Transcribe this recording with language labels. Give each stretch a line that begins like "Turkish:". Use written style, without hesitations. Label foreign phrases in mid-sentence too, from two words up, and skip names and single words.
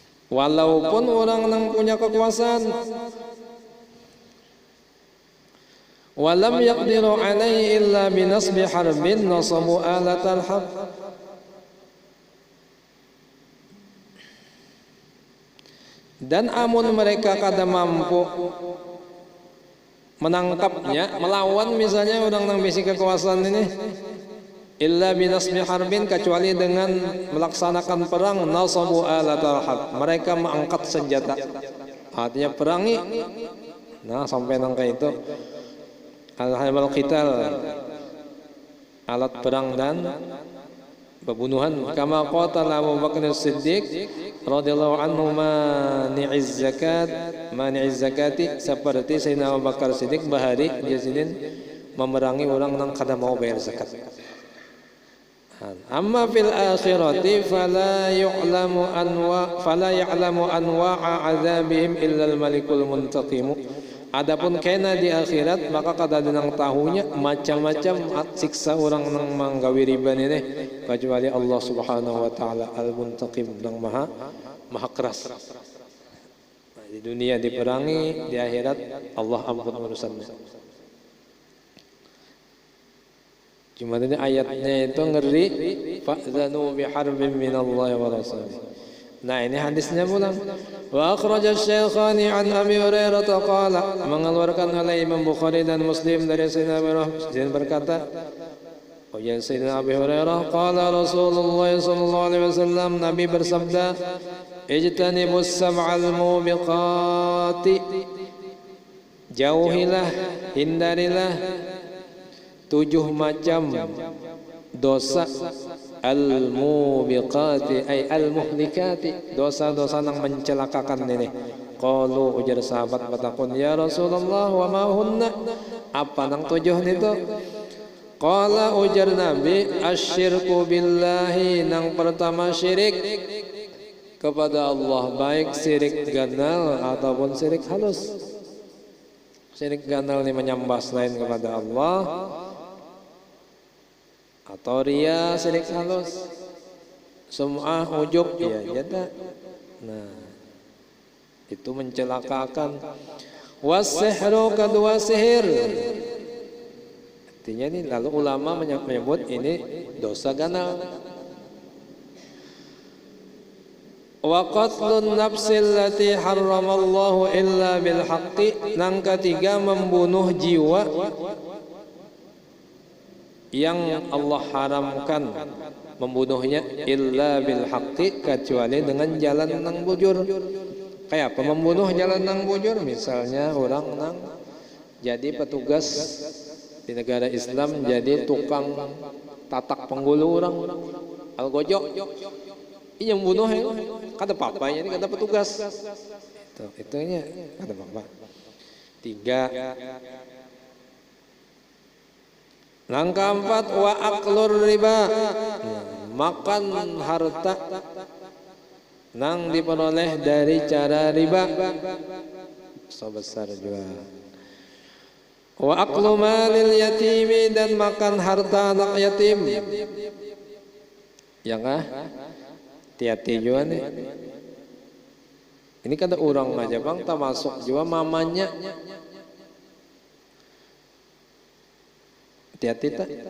Indonesian: Walaupun orang yang punya kekuasaan.
Arabic: ولم يقدر عليه إلا بنصب حرب نصبوا آلة الحرب.
Banjar: Dan amun mereka kada mampu menangkapnya, melawan misalnya orang yang bisi kekuasaan ini,
Arabic: إلا بنصب حرب,
Banjar: kecuali dengan melaksanakan perang,
Arabic: نصبوا آلة الحرب,
Banjar: mereka mengangkat senjata, artinya perangi. Nah sampai nangka itu
Arabic: الحرب القتال,
Banjar: alat perang dan pembunuhan.
Arabic: كما قاتل
Banjar: Abu Bakar As-Siddiq
Arabic: رضي الله عنه مانعي الزكاة,
Banjar: seperti Sayyidina Abu Bakar Siddiq bahari dia sidin memerangi orang yang kada mau bayar zakat.
Arabic: أما في الآخرة فلا يعلم أنواع عذابهم إلا الملك المنتقم.
Banjar: Adapun kena di akhirat maka kada ada yang tahunya macam-macam siksa orang yang menggawi riba ini kecuali Allah
Arabic: سبحانه وتعالى
Banjar: al-muntaqim, yang maha keras. Di dunia diperangi, di akhirat Allah ampun urusannya. Cuma ini ayatnya itu ngeri,
Arabic: فأذنوا بحرب من الله ورسوله.
Banjar: Nah ini hadisnya pulang.
Arabic: وأخرج الشيخان عن أبي هريرة قال,
Indonesian: mengeluarkan oleh Imam Bukhari dan Muslim dari Sayyidina Abu Hurairah berkata,
Arabic: يا سيدنا أبي هريرة قال رسول الله صلى الله عليه وسلم,
Indonesian: Nabi bersabda,
Arabic: اجتنبوا السبع الموبقات,
Indonesian: jauhilah, hindarilah 7 macam dosa,
Arabic: الموبقات أي المهلكات,
Indonesian: dosa-dosa yang mencelakakan ini.
Banjar: Qalu, ujar sahabat batakun,
Arabic: يا رسول الله وما هن,
Banjar: apa nang 7 itu? Qala, ujar Nabi,
Arabic: الشرك بالله,
Banjar: nang pertama syirik kepada Allah, baik syirik ganal ataupun syirik halus. Syirik ganal ini menyembah selain kepada Allah, atau ria, syirik halus, sum'ah, ujub, ya jada.
Indonesian: Nah itu mencelakakan. Was-sihru, kedua sihir.
Banjar: Artinya ini lalu ulama menyebut ini dosa ganal.
Arabic: وقتل النفس التي حرم الله إلا بالحق,
Banjar: nang ketiga membunuh jiwa yang Allah haramkan membunuhnya
Arabic: إلا بالحق,
Banjar: kecuali dengan jalan nang bujur. Kayak apa membunuh jalan nang bujur? Misalnya orang nang jadi petugas di negara Islam, jadi tukang tatak penggulu orang algojo, ini yang membunuh kata papa, ini kata petugas itu nya kata papa. 3, langkah 4,
Arabic: وأكل الربا,
Banjar: makan harta nang diperoleh dari cara riba sebesar juga.
Arabic: وأكل مال اليتيم,
Indonesian: dan makan harta anak yatim. Ya kah? Hati-hati juga nih. Ini kata orang aja bang, termasuk juga mamanya. Hati-hati tak?